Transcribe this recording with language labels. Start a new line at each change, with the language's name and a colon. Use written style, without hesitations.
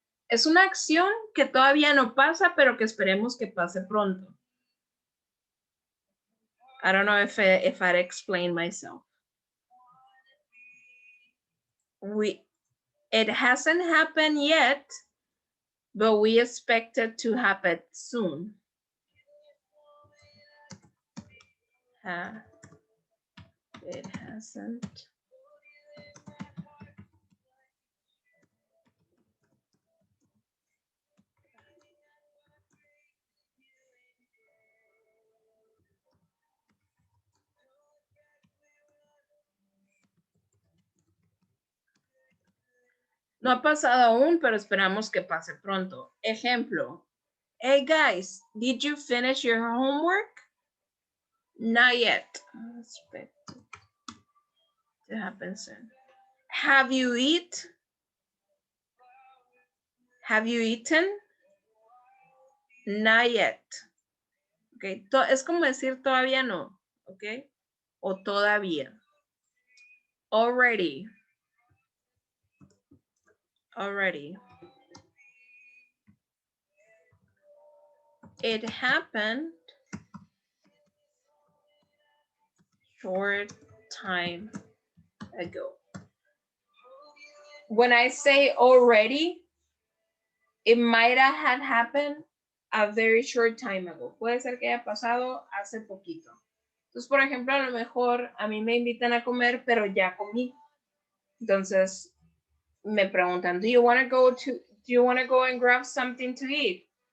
Spanish: Es una acción que todavía no pasa, pero que esperemos que pase pronto.
English: I don't know if I'd explain myself. It hasn't happened yet, but we expect it to happen soon. It hasn't.
Spanish: No ha pasado aún, pero esperamos que pase pronto. Ejemplo.
English: Hey guys, did you finish your homework? Not yet. Expect to happen soon. Have you eaten? Have you eaten? Not yet. Okay.
Spanish: Es como decir todavía no. Okay. O todavía.
English: Already. Already. It happened short time ago. When I say already, it might have had happened a very short time ago.
Spanish: Puede ser que haya pasado hace poquito. Entonces, por ejemplo, a lo mejor a mí me invitan a comer, pero ya comí. Entonces, me preguntan,
English: do you want to go and grab something to eat?